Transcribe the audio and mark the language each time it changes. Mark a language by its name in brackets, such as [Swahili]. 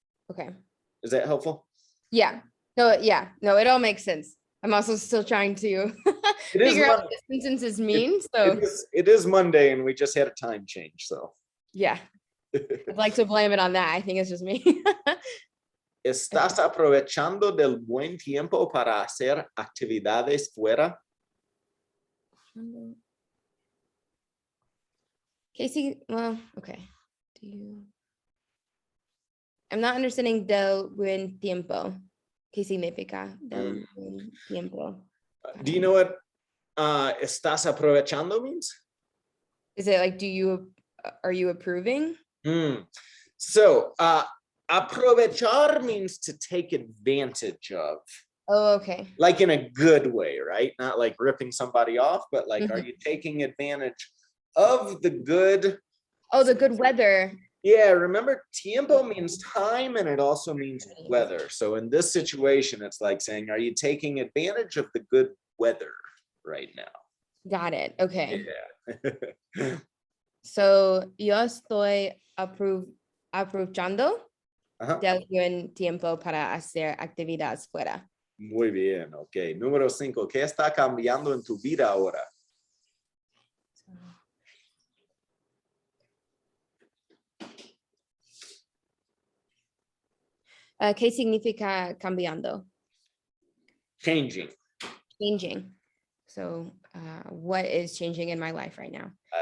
[English] Okay. Is that helpful? Yeah. No, yeah, no, it all makes sense. I'm also still trying to figure out what the sentences mean. It is Monday and we just had a time change. So yeah, I'd like to blame it on that. I think it's just me. [Spanish] ¿Estás aprovechando del buen tiempo para hacer actividades fuera? [English] Casey, well, okay. I'm not understanding [Spanish] del buen tiempo. ¿Qué significa del buen tiempo? [English] Do you know what [Spanish] estás aprovechando [English] means? Is it like, are you approving? So, aprovechar means to take advantage of. Oh, okay. Like in a good way, right? Not like ripping somebody off, but like, are you taking advantage of the good? Oh, the good weather. Yeah, remember, tiempo means time and it also means weather. So in this situation, it's like saying, are you taking advantage of the good weather right now? Got it. Okay. Yeah. [Spanish] So yo estoy aprovechando del buen tiempo para hacer actividades fuera. Muy bien, ok. Número 5, ¿qué está cambiando en tu vida ahora? ¿Qué significa cambiando? [English] Changing. Changing. So what is changing in my life right now?